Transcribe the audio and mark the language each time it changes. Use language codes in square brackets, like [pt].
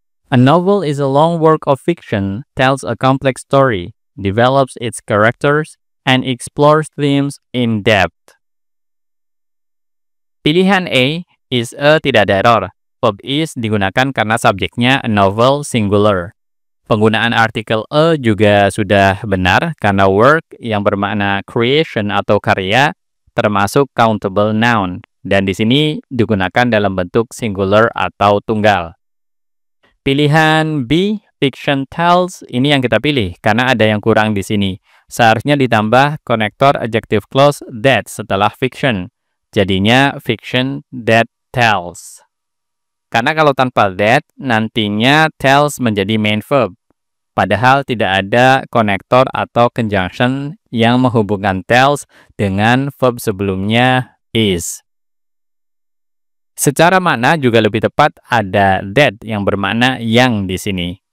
[en] A novel is a long work of fiction, tells a complex story, develops its characters, and explores themes in depth. [id] Pilihan A, is a, tidak ada error. Verb is digunakan karena subjeknya a novel singular. Penggunaan artikel a juga sudah benar karena work yang bermakna creation atau karya termasuk countable noun, dan di sini digunakan dalam bentuk singular atau tunggal. Pilihan B, fiction tells, ini yang kita pilih karena ada yang kurang di sini. Seharusnya ditambah konektor adjective clause that setelah fiction. Jadinya fiction that tells. Karena kalau tanpa that, nantinya tells menjadi main verb. Padahal tidak ada konektor atau conjunction yang menghubungkan tells dengan verb sebelumnya is. Secara makna juga lebih tepat ada that yang bermakna yang di sini.